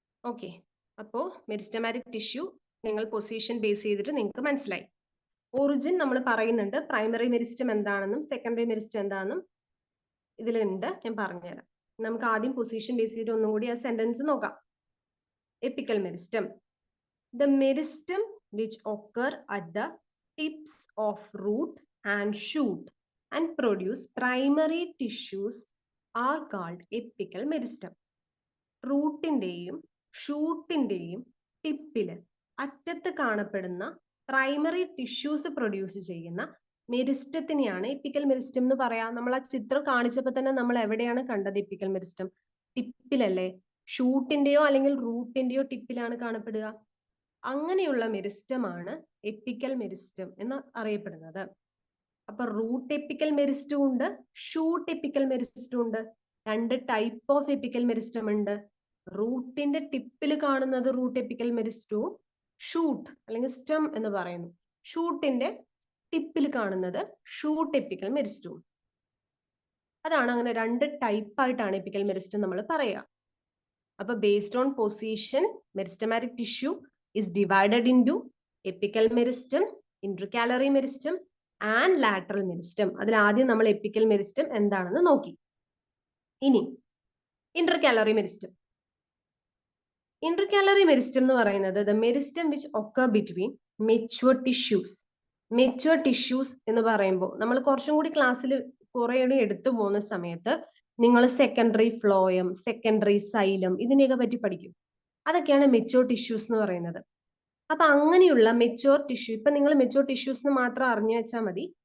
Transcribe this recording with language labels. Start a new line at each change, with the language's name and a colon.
Malayalam: Okay, അപ്പോ meristematic tissue നിങ്ങൾ position base ചെയ്തിട്ട് നിങ്ങൾക്ക് മനസ്സിലായി. ഒറിജിൻ നമ്മൾ പറയുന്നുണ്ട്, പ്രൈമറി മെരിസ്റ്റം എന്താണെന്നും സെക്കൻഡറി മെരിസ്റ്റം എന്താണെന്നും ഇതിലുണ്ട്, ഞാൻ പറഞ്ഞുതരാം. നമുക്ക് ആദ്യം പൊസിഷൻ ബേസ് ചെയ്തിട്ട് ഒന്നും കൂടി ആ സെന്റൻസ് നോക്കാം.
English: Apical meristem, the meristem which occur at the tips of root and shoot and produce primary tissues are called apical meristem.
Malayalam: റൂട്ടിന്റെയും ഷൂട്ടിന്റെയും ടിപ്പില് അറ്റത്ത് കാണപ്പെടുന്ന പ്രൈമറി ടിഷ്യൂസ് പ്രൊഡ്യൂസ് ചെയ്യുന്ന മെരിസ്റ്റത്തിനെയാണ് എപ്പിക്കൽ മെരിസ്റ്റം എന്ന് പറയാം. നമ്മൾ ആ ചിത്രം കാണിച്ചപ്പോൾ തന്നെ നമ്മൾ എവിടെയാണ് കണ്ടത് എപ്പിക്കൽ മെരിസ്റ്റം? ടിപ്പിലല്ലേ? ഷൂട്ടിന്റെയോ അല്ലെങ്കിൽ റൂട്ടിന്റെയോ ടിപ്പിലാണ് കാണപ്പെടുക. അങ്ങനെയുള്ള മെരിസ്റ്റമാണ് എപ്പിക്കൽ മെരിസ്റ്റം എന്ന് അറിയപ്പെടുന്നത്. അപ്പൊ റൂട്ട് എപ്പിക്കൽ മെരിസ്റ്റം ഉണ്ട്, ഷൂട്ട് എപ്പിക്കൽ മെരിസ്റ്റം ഉണ്ട്. 2 ടൈപ്പ് ഓഫ് എപ്പിക്കൽ മെരിസ്റ്റം ഉണ്ട്. റൂട്ടിന്റെ ടിപ്പിൽ കാണുന്നത് റൂട്ട് എപ്പിക്കൽ മെരിസ്റ്റവും ഷൂട്ട് അല്ലെങ്കിൽ സ്റ്റെം എന്ന് പറയുന്നു. ഷൂട്ടിന്റെ ടിപ്പിൽ കാണുന്നത് ഷൂട്ട് എപ്പിക്കൽ മെരിസ്റ്റവും. അതാണ്, അങ്ങനെ 2 ടൈപ്പ് ആയിട്ടാണ് എപ്പിക്കൽ മെരിസ്റ്റം നമ്മൾ പറയുക.
English: അപ്പൊ based on position meristematic tissue is divided into epical meristem, intercalary meristem and lateral meristem.
Malayalam: അതിൽ ആദ്യം നമ്മൾ എപ്പിക്കൽ മെരിസ്റ്റം എന്താണെന്ന് നോക്കി. ഇനി intercalary meristem.
English: Intercalary meristem
Malayalam: എന്ന് പറയുന്നത്
English: the meristem which occur between mature tissues.
Malayalam: Mature tissues എന്ന് പറയുമ്പോൾ നമ്മൾ കുറച്ചും കൂടി ക്ലാസ്സിൽ കുറെ എടുത്തു പോകുന്ന സമയത്ത് നിങ്ങൾ സെക്കൻഡറി ഫ്ലോയം, സെക്കൻഡറി സൈലം ഇതിനെയൊക്കെ പറ്റി പഠിക്കും. അതൊക്കെയാണ് മെച്യൂർ ടിഷ്യൂസ് എന്ന് പറയുന്നത്. അപ്പൊ അങ്ങനെയുള്ള മെച്യൂർ ടിഷ്യൂ, ഇപ്പൊ നിങ്ങൾ മെച്യൂർ ടിഷ്യൂസ് എന്ന് മാത്രം അറിഞ്ഞു വെച്ചാൽ മതി.